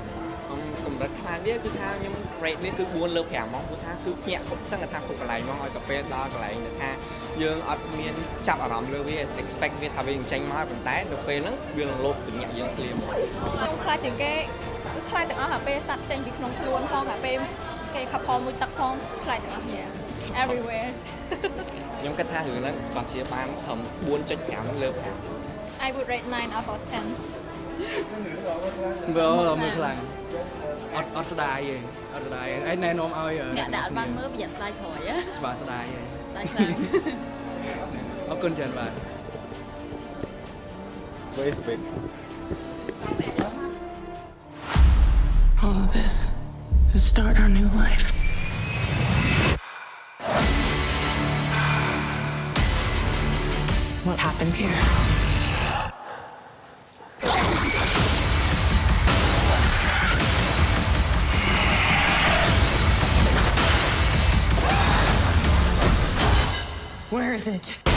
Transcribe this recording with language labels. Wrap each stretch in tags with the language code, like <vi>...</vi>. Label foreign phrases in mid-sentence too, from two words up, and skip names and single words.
<km>កម្រិតខ្លាំងវាគឺថាខ្ញុំ rate វាគឺ4លើ5ហ្មងព្រោះថាគឺភ្ញាក់គ្រប់សឹងថាគ្រប់កន្លែងហ្មងឲ្យទៅពេលដល់កន្លែងដែលថាយើងអត់មានចាប់អារម្មណ៍លើវា expect វាថាវានឹងចេញមកប៉ុន្តែនៅពេលហ្នឹងវានឹងលោតភ្ញាក់យើងភ្លាម ខ្ញុំខ្លាចជាងគេគឺខ្លាចទាំងអស់អាពេលសัตว์ចេញពីក្នុងខ្លួនផងអាពេលគេខំផលមួយទឹកផងខ្លាចទាំងអស់គ្នា everywhere ខ្ញុំគិតថារឿងហ្នឹងគាត់ជាបានត្រឹម 4.5 លើ 5</km> <en>I would rate 9 out of 10</en> <km>មើលខ្លាំងអត់ស្ដាយទេអត់ស្ដាយឯណែនាំឲ្យ អ្នកដែលអត់បានមើលប្រយ័ត្នស្ដាយក្រោយ បាទស្ដាយទេ ស្ដាយខ្លាំង អរគុណច្រើនបាទ</km> <en>Waste big All of this to start our new life What happened here Where is it?</en>